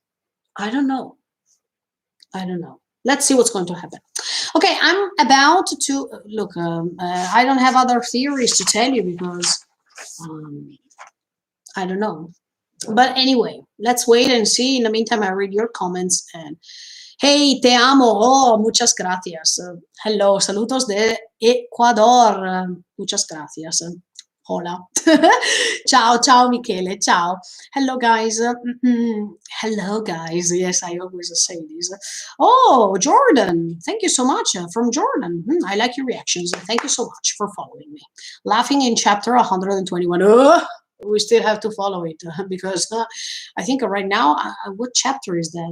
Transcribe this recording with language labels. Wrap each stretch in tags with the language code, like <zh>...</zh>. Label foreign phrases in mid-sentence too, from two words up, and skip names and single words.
<en>I don't know. I don't know. Let's see what's going to happen. Okay, I'm about to look. I don't have other theories to tell you because um, I don't know. But anyway, let's wait and see. In the meantime, I read your comments and hey,</en> <es>te amo. Oh, muchas gracias. Hello, saludos de Ecuador. Muchas gracias. Hola.</es> <it>Ciao, ciao, Michele. Ciao.</it> <en>Hello, guys. Hello, guys. Yes, I always say this. Oh, Jordan. Thank you so much from Jordan. I like your reactions. Thank you so much for following me. Laughing in chapter 121. Oh, we still have to follow it because I think right now, what chapter is that?</en>